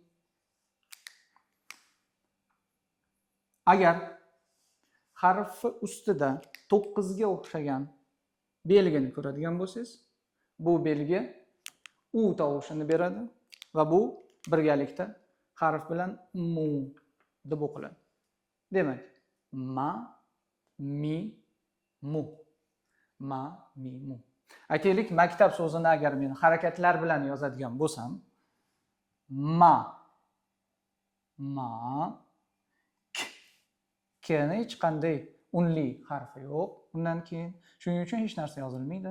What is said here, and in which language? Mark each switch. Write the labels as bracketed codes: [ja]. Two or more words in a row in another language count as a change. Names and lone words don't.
[uz] Agar harfi ustida 9 ga o'xshagan belgini ko'radigan bo'lsangiz, bu belgi u tovushini beradi va bu birgalikda harf bilan mu deb o'qiladi. Demak, ma, mi, mu. Ma, mi, mu. Aytaylik, maktab so'zini agar men harakatlar bilan yozadigan bo'lsam, ma ma, k. Kni hech qanday unli harfi yo'q. Undan keyin shuning uchun hech narsa yozilmaydi.